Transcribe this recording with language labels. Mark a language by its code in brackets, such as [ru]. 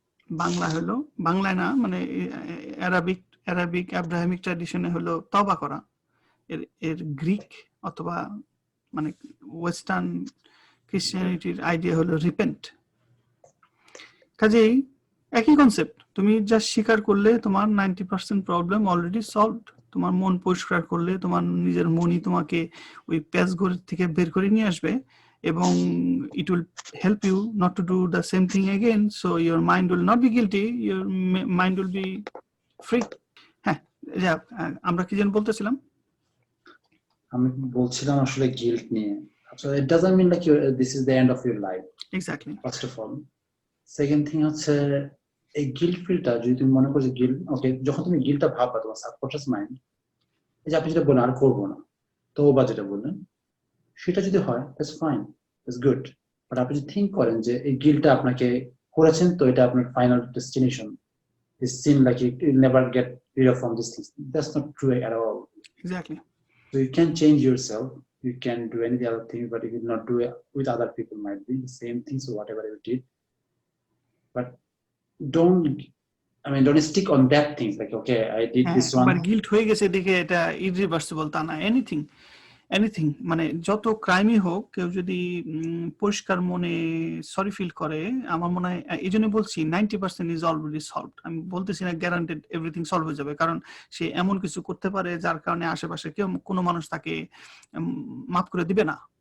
[bn] বাংলা হলো, বাংলায় না মানে অ্যারাবিক আব্রাহামিক ট্র্যাডিশনে হলো তওবা করা। এর গ্রিক অথবা মানে ওয়েস্টার্ন ক্রিশ্চিয়ানিটির আইডিয়া হলো রিপেন্ট। কাজেই একই কনসেপ্ট, তুমি জাস্ট স্বীকার করলে তোমার 90% প্রবলেম অলরেডি সলভড। তোমার মন পরিষ্কার করলে তোমার নিজের মনই তোমাকে ওই প্যাচঘর থেকে বের করে নিয়ে আসবে, এবং [en] it will help you not to do the same thing again, so your mind will not be guilty, your mind will be free. [bn] হ্যাঁ, যাক, আমরা কি যেন বলতেছিলাম? আমি বলছিলাম আসলে গিল্ট নিয়ে। [en] So it doesn't mean like this is the end of your life, [bn] exactly. [en] first of all. [bn] Second thing হচ্ছে এই গিল্ট ফিলটা যদি তুমি মনে করো যে গিল্ট, ওকে, যখন তুমি গিল্টটা ভাববা তোমার সাবকনশিয়াস মাইন্ড, এই যে আপনি যেটা বলেন আর করবো না, তো বা যেটা বললেন সেটা যদি হয় that's fine, that's good. But আপনি যদি থিঙ্ক করেন যে এই গিল্টটা আপনাকে করেছেন, তো এটা আপনার final destination, [en] This seem like you will never get rid of from this things, that's not true at all. [bn] Exactly. [en] So you can change yourself, you can do any other thing, but you will not do it with other people, might be the same thing, so whatever you did. But don't stick on that things like, okay, I did this one. [bn] একবার guilt হয়ে গেছে দেখে এটা ইররিভার্সিবল তা না। Anything মানে যত ক্রাইমই হোক, কেউ যদি পরিষ্কার মনে সরি ফিল করে, আমার মনে হয় এই জন্য বলছি 90% ইজ অলরেডি সলভড। আমি বলতেছি না গ্যারান্টেড এভরিথিং সলভ হয়ে যাবে, কারণ সে এমন কিছু করতে পারে যার কারণে আশেপাশে কোনো মানুষ তাকে মাফ করে দিবে না।